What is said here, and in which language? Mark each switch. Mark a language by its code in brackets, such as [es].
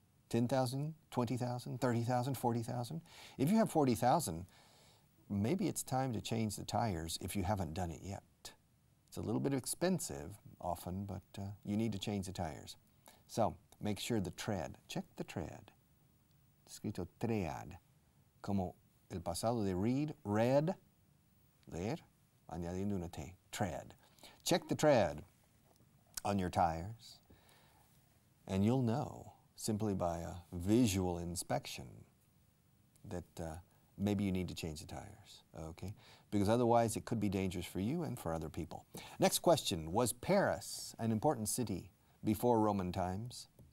[en] 10,000, 20,000, 30,000, 40,000? If you have 40,000, maybe it's time to change the tires if you haven't done it yet. It's a little bit expensive often, but you need to change the tires. So make sure the tread, check the tread. [es] Escrito tread, como el pasado de read, read, leer, añadiendo una T, tread. [en] Check the tread on your tires, and you'll know simply by a visual inspection that maybe you need to change the tires, okay? Because otherwise it could be dangerous for you and for other people. Next question, was Paris an important city before Roman times?